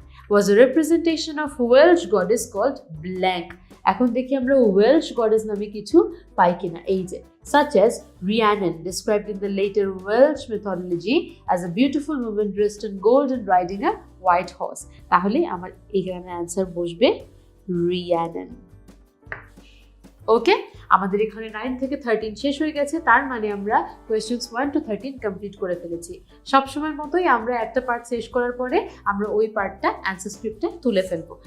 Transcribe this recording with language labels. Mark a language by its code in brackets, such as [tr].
[en] Was a representation of Welsh goddess called Blank. [bn] এখন দেখি আমরা Welsh goddess নামে কিছু পাই কিনা। [en] এই যে such as Rhiannon, described in the later Welsh mythology as a beautiful woman dressed in gold and riding a white horse. [bn] তাহলে আমার এখানে অ্যান্সার বসবে Rhiannon. ওকে, আমাদের এখানে 9 থেকে 13 শেষ হয়ে গেছে। তার মানে আমরা কোয়েশ্চেন্স 1 to 13 কমপ্লিট করে ফেলেছি। সবসময়ের মতোই আমরা একটা পার্ট শেষ করার পরে আমরা ওই পার্টটা অ্যান্সার স্ক্রিপ্টে তুলে ফেলবো।